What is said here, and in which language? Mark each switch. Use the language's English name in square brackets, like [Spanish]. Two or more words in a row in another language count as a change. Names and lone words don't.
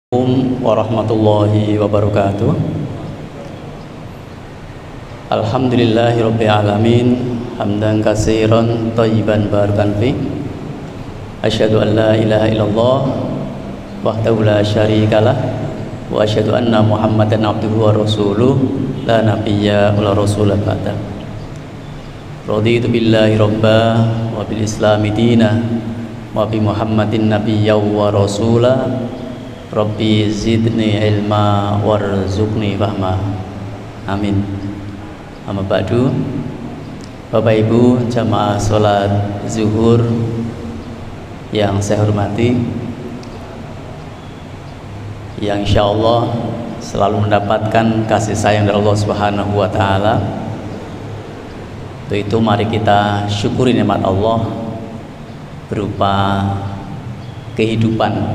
[Arabic] السلام عليكم ورحمة الله وبركاته. الحمد لله رب العالمين، حمدا كثيرا طيبا مباركا في. أشهد أن لا إله إلا الله وحده لا شريك له وأشهد أن محمدا عبده ورسوله لا نبي ولا رسول بعد. رضيت بالله ربا وبالإسلام دينا وبمحمد نبيا ورسولا. رب زدني علما وارزقني فهما. آمين. أما بعد. [Indonesian] Bapak Ibu jamaah sholat zuhur yang saya hormati, yang insyaallah selalu mendapatkan kasih sayang dari Allah [Arabic] سبحانه وتعالى. [Indonesian] Untuk itu mari kita syukuri nikmat Allah berupa kehidupan.